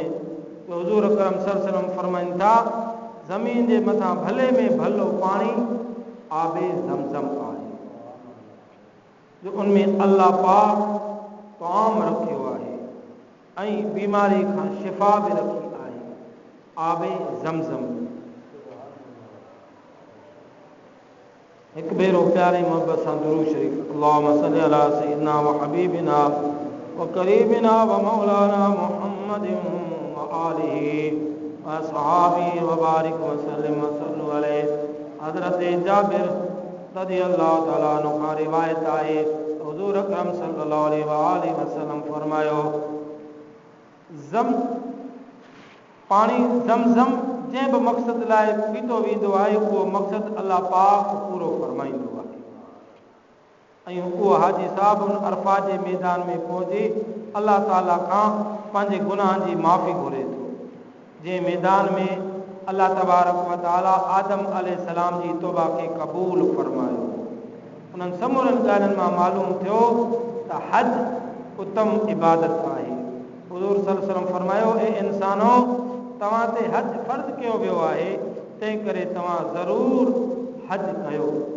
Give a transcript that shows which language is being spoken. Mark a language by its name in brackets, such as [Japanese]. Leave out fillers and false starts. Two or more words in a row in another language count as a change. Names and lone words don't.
[Sindhi] तो हुज़ूर अकरम [Arabic] صلى الله عليه وسلم [Sindhi] फरमाइनि था ज़मीन जे मथां भले में भलो पाणी आबे ज़मज़म आहे जो उनमें अल्लाह पाक तआम रखियो आहे ऐं बीमारी खां शिफ़ा बि रखी आहे। आबे ज़मज़म हिकु भेरो प्यारे मोहब्बत सां दुरूद शरीफ [Arabic] اللهم صل على سيدنا وحبيبنا وقريبنا ومولانا محمد وآله وأصحابه وبارك وسلم وصلوا عليه. [Sindhi] हज़रत जाबिर [Arabic] رضي الله تعالى عنه [Sindhi] खां रिवायत आहे हुज़ूर अकरम [Arabic] صلى الله عليه وسلم [Sindhi] फरमायो पाणी ज़मज़म जंहिं बि मक़सद लाइ पीतो वेंदो आहे उहो मक़सद अल्लाह पाक पूरो फरमाईंदो आहे ऐं उहो हाजी साहब उन अरफा जे मैदान में पहुची अल्लाह ताला खां पंहिंजे गुनाहनि जी माफ़ी घुरे थो। जंहिं मैदान में अल्लाह [Arabic] تبارك وتعالى [Sindhi] आदम अलैहिस्सलाम जी तौबा खे क़बूल फरमायो। उन्हनि समूरनि ॻाल्हियुनि मां मालूम थियो त हज उत्तम इबादत आहे। हुज़ूर [Arabic] صلى الله عليه وسلم [Sindhi] फरमायो ए इंसानो तव्हां ते हज फ़र्ज़ कयो वियो आहे तंहिं करे तव्हां ज़रूर हज कयो।